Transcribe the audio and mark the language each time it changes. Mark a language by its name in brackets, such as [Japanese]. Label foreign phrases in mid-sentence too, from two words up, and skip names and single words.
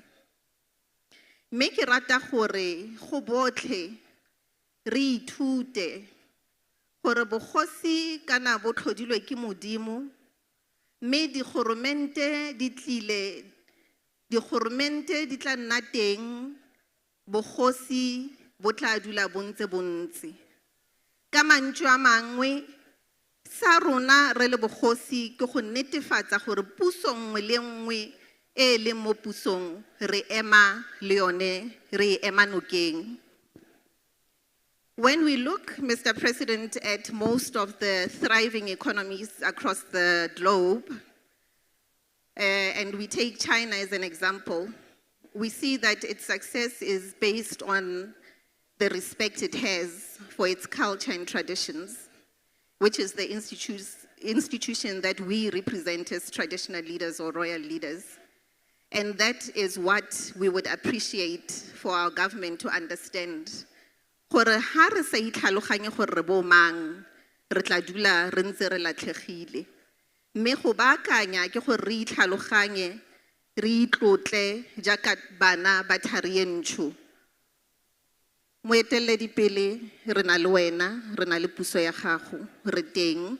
[Tswana] Mme ke rata gore go botlhe re ithute gore bogosi kana bo tlhodilwe ke Modimo, mme digoromente di tla nna teng, bogosi bo tla dula bontse. Ka mantswe a mangwe sa rona re le bogosi ke go netefatsa gore puso nngwe le nngwe e leng mo pusong re ema le yone, re ema nokeng. [English] When we look, Mr. President, at most of the thriving economies across the globe, and we take China as an example, we see that its success is based on the respect it has for its culture and traditions, which is the institution that we represent as traditional leaders or royal leaders. And that is what we would appreciate for our government to understand. [Tswana] Gore ha re sa itlhaloganye gore re bo mang, re tla dula re ntse re latlhegile. Mme go baakanya ke gore re itlhaloganye, re itlotle jaaka bana ba thari e ntsho. Moeteledipele re na le wena, re na le puso ya gago, re teng.